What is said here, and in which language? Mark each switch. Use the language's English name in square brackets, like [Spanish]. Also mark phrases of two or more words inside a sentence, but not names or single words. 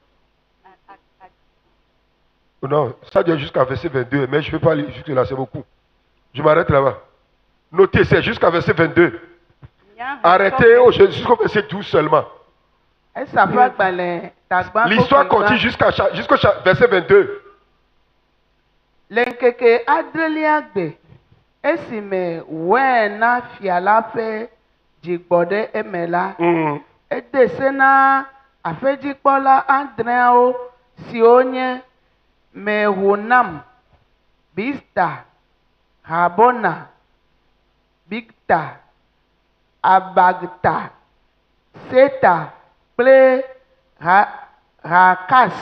[French] Non, ça doit jusqu'à verset 22, mais je ne peux pas aller jusque là, c'est beaucoup. Je m'arrête là-bas. Notez, c'est jusqu'à verset 22. Arrêtez jusqu'au verset 12 seulement. L'histoire continue jusqu'au verset 22. [Ewe] Lenkeke adreliagbe esime wena fiala fe jigbode emela edesena afedzikpɔla adreawo siwo nye Mehunam, Bista, Habona, Bigta, Abagta, Seta kple Rakas.